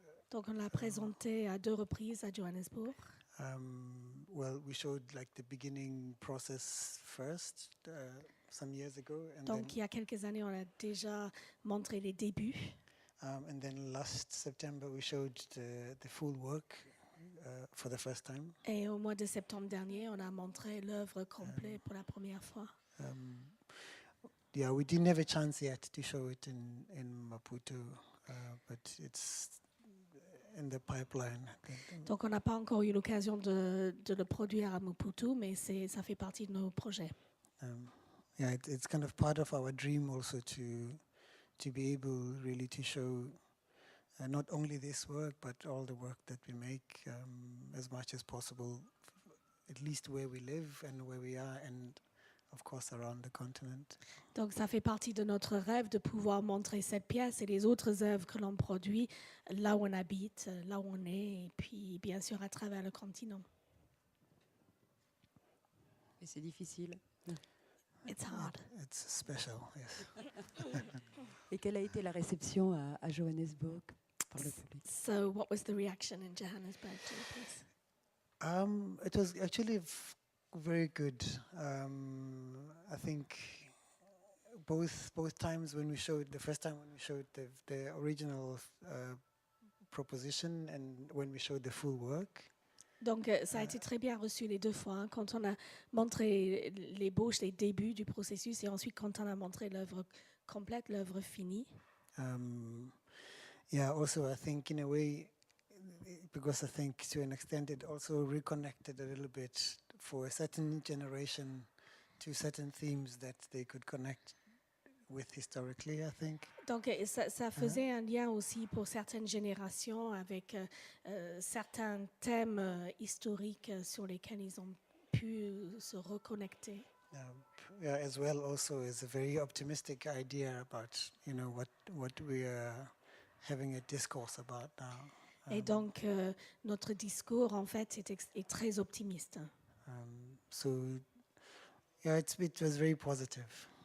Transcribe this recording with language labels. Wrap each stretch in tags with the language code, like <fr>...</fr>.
<fr>Donc on l'a présenté à 2 reprises à Johannesburg.</fr> <en>Well, we showed like the beginning process first some years ago, and</en> <fr>Donc il y a quelques années, on a déjà montré les débuts.</fr> <en>and then last September we showed the full work for the first time.</en> <fr>Et au mois de septembre dernier, on a montré l'œuvre complète pour la première fois.</fr> <en>Yeah, we didn't have a chance yet to show it in Maputo, but it's in the pipeline.</en> <fr>Donc on n'a pas encore eu l'occasion de le produire à Maputo, mais ça fait partie de nos projets.</fr> <en>Yeah, it's kind of part of our dream also to be able really to show not only this work, but all the work that we make as much as possible, at least where we live and where we are, and of course around the continent.</en> <fr>Donc ça fait partie de notre rêve de pouvoir montrer cette pièce et les autres œuvres que l'on produit là où on habite, là où on est, et puis bien sûr à travers le continent. Et c'est difficile.</fr> <en>It's hard. It's special, yes.</en> <fr>Et quelle a été la réception à Johannesburg par le public?</fr> <en>So what was the reaction in Johannesburg to the piece? It was actually very good. I think both times when we showed, the first time when we showed the original proposition and when we showed the full work.</en> <fr>Donc ça a été très bien reçu les 2 fois, hein, quand on a montré l'ébauche, les débuts du processus, et ensuite quand on a montré l'œuvre complète, l'œuvre finie.</fr> <en>Yeah, also I think in a way, because I think to an extent it also reconnected a little bit for a certain generation to certain themes that they could connect with historically, I think.</en> <fr>Donc ça faisait un lien aussi pour certaines générations avec certains thèmes historiques sur lesquels ils ont pu se reconnecter.</fr> <en>Yeah, as well also is a very optimistic idea about, you know, what we are having a discourse about now.</en> <fr>Et donc notre discours en fait est très optimiste.</fr> <en>So yeah, it was very positive.</en>